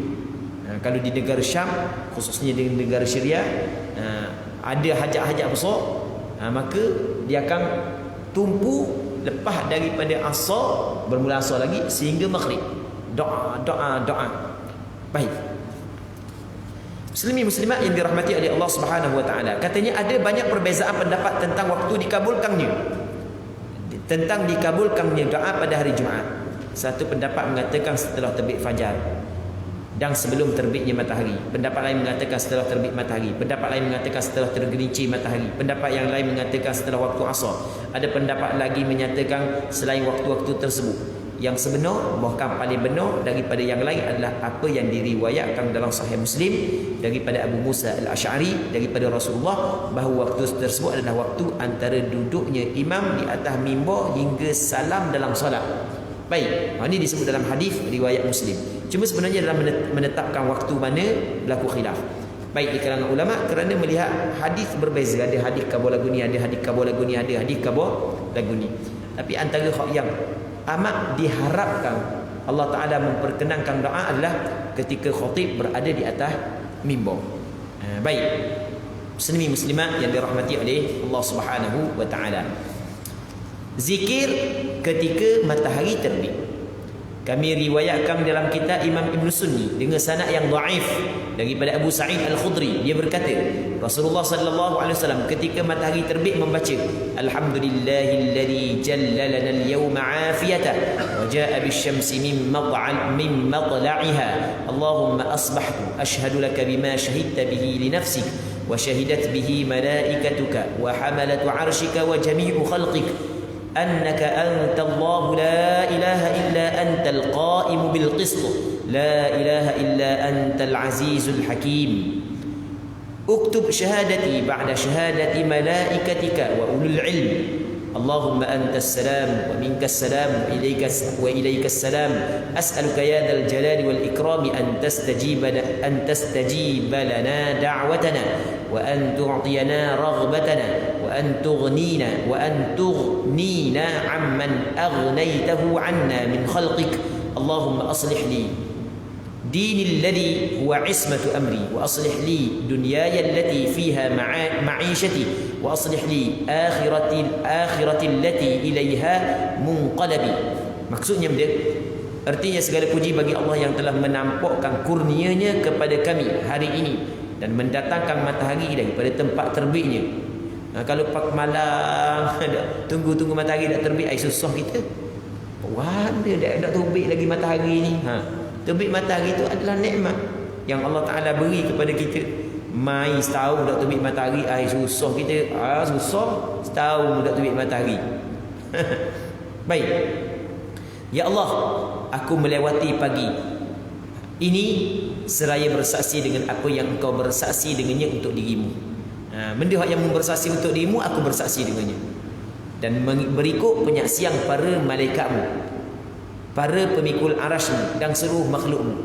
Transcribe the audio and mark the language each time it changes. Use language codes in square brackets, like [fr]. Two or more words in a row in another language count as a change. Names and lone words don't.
[ms] Kalau di negara Syam, khususnya di negara Syria, ada hajat-hajat besar, maka dia akan tumpu lepas daripada asar, bermula asar lagi sehingga maghrib, doa. Baik, Muslimin muslimat yang dirahmati oleh Allah [ar] سبحانه وتعالى, [ms] katanya ada banyak perbezaan pendapat tentang waktu dikabulkannya, tentang dikabulkannya doa pada hari Jumaat. Satu pendapat mengatakan setelah terbit fajar dan sebelum terbitnya matahari. Pendapat lain mengatakan setelah terbit matahari. Pendapat lain mengatakan setelah tergelincir matahari. Pendapat yang lain mengatakan setelah waktu asar. Ada pendapat lagi menyatakan selain waktu-waktu tersebut. Yang sebenar, bahkan paling benar daripada yang lain adalah apa yang diriwayatkan dalam Sahih Muslim daripada Abu Musa Al-Asy'ari daripada Rasulullah, bahawa waktu tersebut adalah waktu antara duduknya imam di atas mimbar hingga salam dalam solat. Baik, ini disebut dalam hadis riwayat Muslim. Cuma sebenarnya dalam menetapkan waktu mana berlaku khilaf. Baik di kalangan ulama, kerana melihat hadis berbeza. Ada hadis kabur lagu ni, ada hadis kabur lagu ni, ada hadis kabur lagu ni. Tapi antara hak yang amat diharapkan [ar] الله تعالى [ms] memperkenankan doa adalah ketika khatib berada di atas mimbar. Baik, muslimin muslimat yang dirahmati oleh Allah [ar] سبحانه وتعالى, [ms] zikir ketika matahari terbit. Kami riwayatkan dalam kitab Imam Ibn Sunni dengan sanad yang dhaif daripada Abu Sa'id Al-Khudri. Dia berkata, Rasulullah [ar] صلى الله عليه وسلم [ms] ketika matahari terbit membaca, [ar] الحمد لله الذي جللنا اليوم عافية وجاء بالشمس من مطلعها. اللهم أصبحت أشهد لك بما شهدت به لنفسك وشهدت به ملائكتك وحملة عرشك وجميع خلقك أنك أنت الله لا إله إلا أنت القائم بالقسط لا إله إلا أنت العزيز الحكيم اكتب شهادتي بعد شهادة ملائكتك وأولو العلم اللهم أنت السلام ومنك السلام وإليك السلام أسألك يا ذا الجلال والإكرام أن تستجيب لنا دعوتنا وأن تعطينا رغبتنا وأن تغنينا عمن أغنيته عنا من خلقك اللهم أصلح لي ديني الذي هو عصمة أمري وأصلح لي دنياي التي فيها معاشي وأصلح لي آخرتي التي إليها منقلبي. [ms] Maksudnya dia, artinya segala puji bagi Allah yang telah menampakkan kurnianya kepada kami hari ini dan mendatangkan matahari daripada tempat terbitnya. Kalau pak malam tunggu matahari tak terbit, susah kita. Wah, dia dah terbit lagi matahari ni. Terbit matahari itu adalah nikmat yang [ar] الله تعالى [ms] beri kepada kita. Mai setahun dah terbit matahari, susah kita. Susah setahun dah terbit matahari. Baik. Ya Allah, aku melewati pagi ini seraya bersaksi dengan apa yang engkau bersaksi dengannya untuk dirimu. Benda yang bersaksi untuk dirimu, aku bersaksi dengannya. Dan berikut penyaksian para malaikatmu, para pemikul arasmu dan seluruh makhlukmu.